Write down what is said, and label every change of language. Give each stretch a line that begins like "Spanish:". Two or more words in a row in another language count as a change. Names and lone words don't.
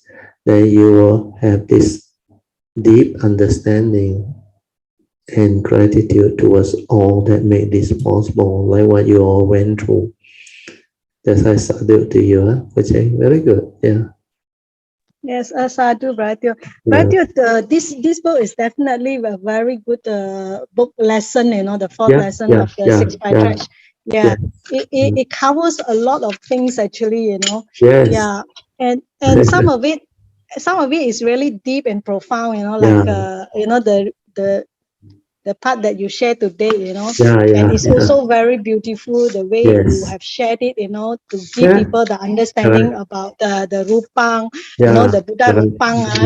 English: Then you will have this deep understanding and gratitude towards all that made this possible, like what you all went through. That's I sadhu to you, very good. Yeah. Yes, sadhu, Bratio. Bratio, this book is definitely a very good book lesson, you know, the fourth lesson of the sixth Patriarch. Yeah, it covers a lot of things actually, you know. Yes. Yeah, and some of it is really deep and profound, you know, like you know the part that you shared today, you know, and it's also very beautiful the way you have shared it, you know, to give people the understanding about the Rupang, you know, the Buddha Rupang.